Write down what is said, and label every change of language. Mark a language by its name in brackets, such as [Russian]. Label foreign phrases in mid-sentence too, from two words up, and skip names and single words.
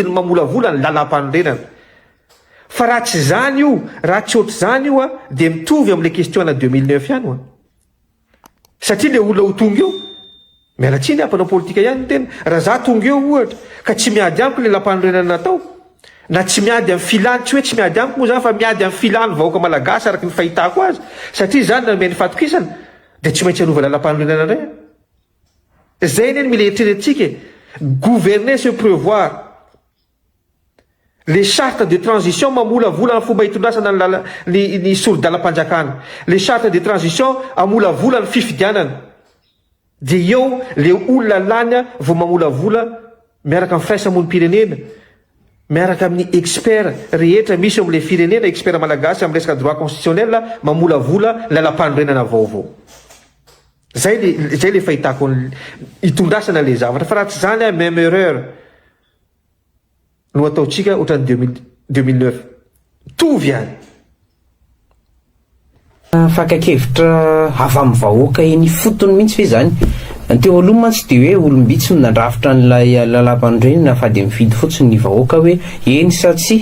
[Malagasy] ny mamolavola ny lalam-panorenana fa raha tsy zany io raha tsy ohatry zany io de mitovy am'le question na 2009 ihany satria le olona ho tonga eo mialatsiny ampanao politika ihany tena raha za tonga eo ohatra ka tsy miady amiko le lampanorenana natao na tsy miady amin'ny filany tsy hoe tsy miady amiko moa zany fa miady amin'ny filany vahoaka malagasy araky ny fahitako azy satria zany nanome ny fatokisana de tsy maintsy anova lalam-panorenana indray zay neny mila eritreretintsika [French] gouverner se prévoir les chartes de transition [Malagasy] mamolavola ny fomba hitondrasana ny solon-dalam-panjakana [French] les chartes de transition [Malagasy] amolavola ny fifidianana de eo le olona lany vo mamolavola miaraka amin'ny firaisamon'ny pirenena miaraka amin'ny expert rehetra misy am'le firenena expert malagasy am resaka [French] droit constitutionnel [Malagasy] mamolavola lalam-panorenana vaovao. Zay le fahitako itondrasana le zavatra fa raha tsy zany [French] a même erreur [Malagasy] no ataotsika ohatrany 2009 tovy any. Fakakevitra avy amin'ny vahoaka eny fotony mihitsy fe zany. Teo aloha mantsy de hoe olombitsy no nandrafitra n'ilay lalam-panorenana fa de mifidy fotsiny ny vahoaka hoe eny sa tsy.